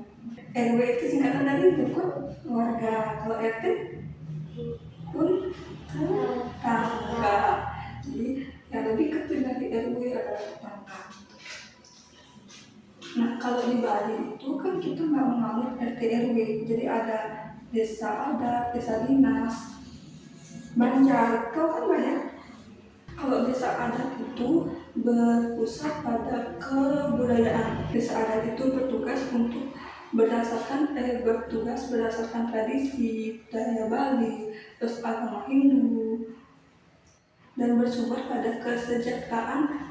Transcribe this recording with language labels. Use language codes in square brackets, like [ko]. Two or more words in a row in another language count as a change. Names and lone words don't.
[id] RW itu singkatan dari rukun warga. Kalau RT rukun tetangga. Jadi yang lebih kecil dari RW adalah tetangga. Nah, kalau di Bali itu kan kita nggak menganut RT RW, jadi ada desa adat, desa dinas, banjar, kau kan banyak. Kalau desa adat itu berpusat pada kebudayaan. Desa adat itu bertugas berdasarkan tradisi budaya Bali, terus agama Hindu, dan bersumber pada kesejahteraan.